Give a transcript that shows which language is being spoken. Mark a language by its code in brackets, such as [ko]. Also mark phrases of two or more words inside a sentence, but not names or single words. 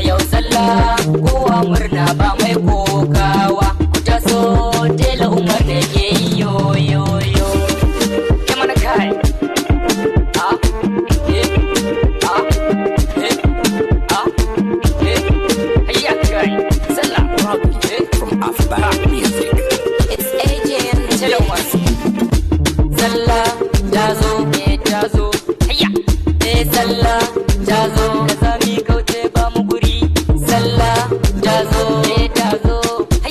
[ha] Yau sallah, kowa murna ba mai kokawa. Ku taso, tela Umar da ke yi yo, yo, yo. Ya mana kai. Ah, eh, ah, eh, ah, eh. Hayya kai. Sallah. Eh. [en] From After Music. It's A J and Tell us. [ha] Sallah ta zo. Eh, ta zo. Hayya. Eh, sallah ta zo. Ka sami kauce ba mu guri. Sallah ta zo. Eh, ta zo.